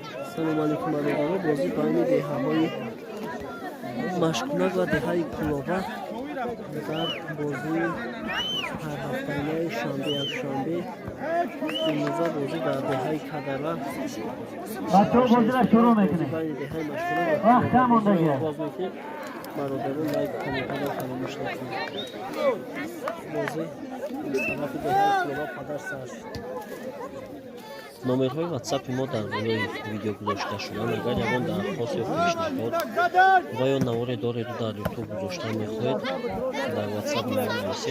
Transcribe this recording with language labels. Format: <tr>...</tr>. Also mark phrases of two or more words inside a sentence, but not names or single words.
<tg>салом алейкум алейкум. Бозӣ байни деҳаҳои Машкунак ва деҳаи Кулоба дар бозии ҳарҳафтанаи шанбе якшанбе имрӯза бозӣ дар деҳаи Кадала бачаҳо бозиро шурӯъ мекунем. байни деҳаи Машкунак ва вақт кам мондагия. оғоз мекунем. бародарон лайк комментро фаромӯш накунед. бозӣ аз тараф деҳаи Кулоба падар сар шуд. номерҳои ватсапи мо дар болои видео гузошта шуданд. агар ягон дархост ё пешниҳод ва ё наворе дореду дар ютуб гузошта мехоҳед дар ватсап мо нависед.</tg>